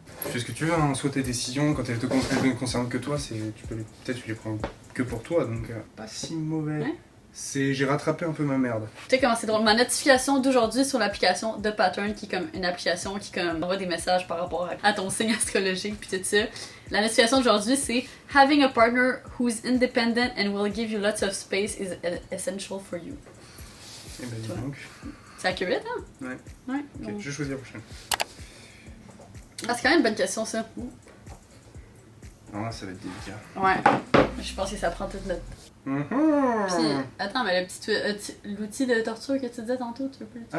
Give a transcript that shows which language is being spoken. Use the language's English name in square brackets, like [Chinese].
[French] Tu fais ce que tu veux, hein. Soit tes décisions, quand elles ne concernent que toi, peut-être tu les prends que pour toi, donc pas si mauvais. Ouais. J'ai rattrapé un peu ma merde. Tu sais comment c'est drôle, ma notification d'aujourd'hui sur l'application de Pattern, qui est comme une application qui comme envoie des messages par rapport à ton signe astrologique puis tout ça. La notification d'aujourd'hui c'est [English] Having a partner who's independent and will give you lots of space is essential for you. [French] Et ben dis donc. C'est accurate, hein? Ouais. Ouais. Ok, je vais choisir la prochaine. Ah, c'est quand même une bonne question ça. Non, là ça va être délicat. Ouais. Je pense que ça prend toute notre. Mm-hmm. Puis, attends, mais l'outil de torture que tu disais tantôt, tu veux plus l'utiliser?